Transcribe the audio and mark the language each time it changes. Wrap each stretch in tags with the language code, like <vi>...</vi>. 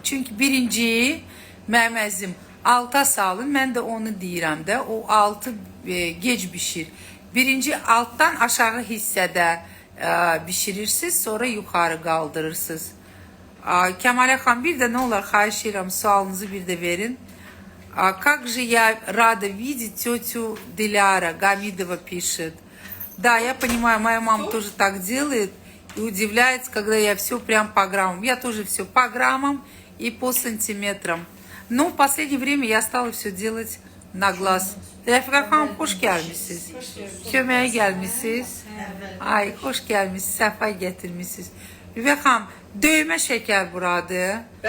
<az>Çünki birinci məməzim alta salın, mən də onu deyirəm də, o altı gec bişir. Birinci altdan aşağı hissədə bişirirsiniz, sonra yuxarı qaldırırsınız. Kəmalə xanım, bir də nə olar, xahiş edirəm, sualınızı bir də verin.</az> <ru>Как же я рада видеть тетю Диляра, Гамидова пишет. Да, я понимаю, моя мама тоже так делает и удивляется, когда я все прям по граммам. Я тоже все по граммам и по сантиметрам. Но в последнее время я стала все делать на глаз.</ru> <az>Rəfiqə xanım, xoş gəlmişsiniz. Köməyə gəlmişsiniz. Ay, xoş gəlmişsiniz, səfa gətirmişsiniz. Rəfiqə xanım, döymə şəkər buradır.</az>